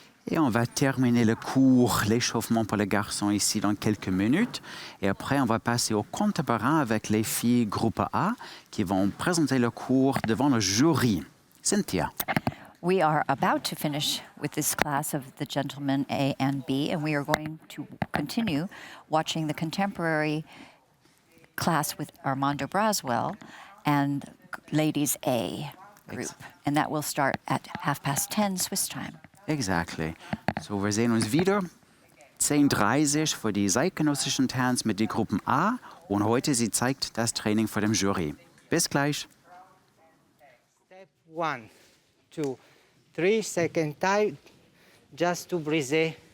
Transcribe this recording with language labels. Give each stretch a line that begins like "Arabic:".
French: Et on va terminer le cours, l'échauffement pour les garçons ici dans quelques minutes. Et après, on va passer au contemporain avec les filles groupe A qui vont présenter le cours devant le jury. Cynthia.
English: We are about to finish with this class of the gentlemen A and B, and we are going to continue watching the contemporary class with Armando Braswell and ladies A group. And that will start at 10:30 Swiss time. Exactly.
German: So, wir sehen uns wieder 10:30 für die zeitgenössischen Tanz mit den Gruppen A und heute sie zeigt das Training vor dem Jury. Bis gleich.
English: Step 1, 2, 3, second time, just to breathe.